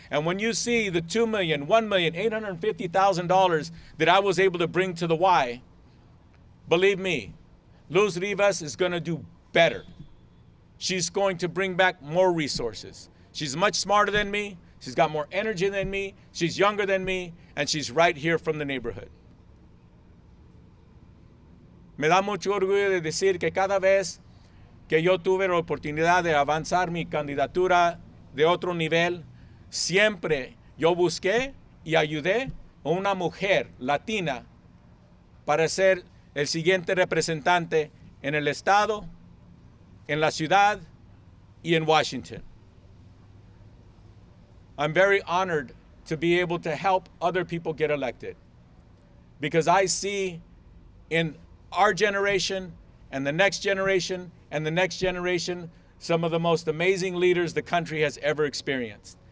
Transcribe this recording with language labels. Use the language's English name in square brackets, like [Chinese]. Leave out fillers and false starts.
[English] And when you see the $2,850,000 that I was able to bring to the Y, believe me, Luz Rivas is going to do better. She's going to bring back more resources. She's much smarter than me. She's got more energy than me. She's younger than me, and she's right here from the neighborhood. [Spanish] Me da mucho orgullo de decir que cada vez que yo tuve la oportunidad de avanzar mi candidatura de otro nivel, siempre yo busqué y ayudé a una mujer latina para ser el siguiente representante en el estado, en la ciudad y en Washington. [English] I'm very honored to be able to help other people get elected because I see in our generation and the next generation and the next generation some of the most amazing leaders the country has ever experienced.